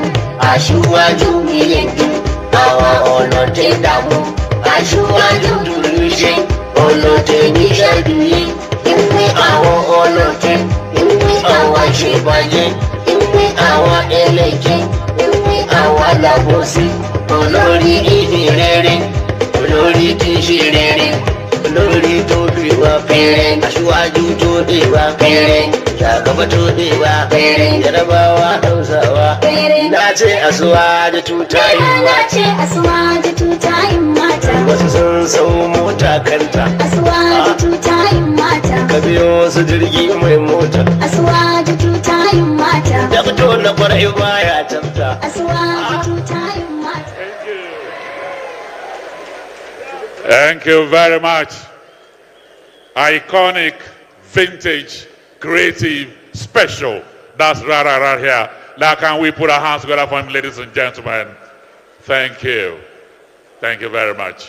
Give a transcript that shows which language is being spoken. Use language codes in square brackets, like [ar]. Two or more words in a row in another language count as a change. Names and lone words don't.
[yo] aṣíwájú ìyẹ̀dù, àwọn ọlọ́tẹ̀ dààmú, aṣíwájú dùrúṣe, ọlọ́tẹ̀ níṣẹ́dúyé, ìwé àwọn ọlọ́tẹ̀, ìwé àwọn ṣèbàjẹ́, ìwé àwọn ẹlẹ́jẹ̀, ìwé àwọn alábòsí, olórí ìdí rere, olórí tí ń ṣe rere, olórí tó bí wá fẹ́. [ha] Ashwaju todewa, Shagaba todewa, Yarabawa Hausawa, Nace Aswaju tutayin Nace Aswaju tutayin mata. Wasu sun sau mota kanta. Aswaju tutayin mata. Ka biyo su jirgi mai mota. Aswaju tutayin mata. Da fito na kwarai baya tafta. Aswaju tutayin mata. [en] Thank you very much. Iconic, vintage, creative, special. That's right here. Now can we put our hands together for him, ladies and gentlemen? Thank you. Thank you very much.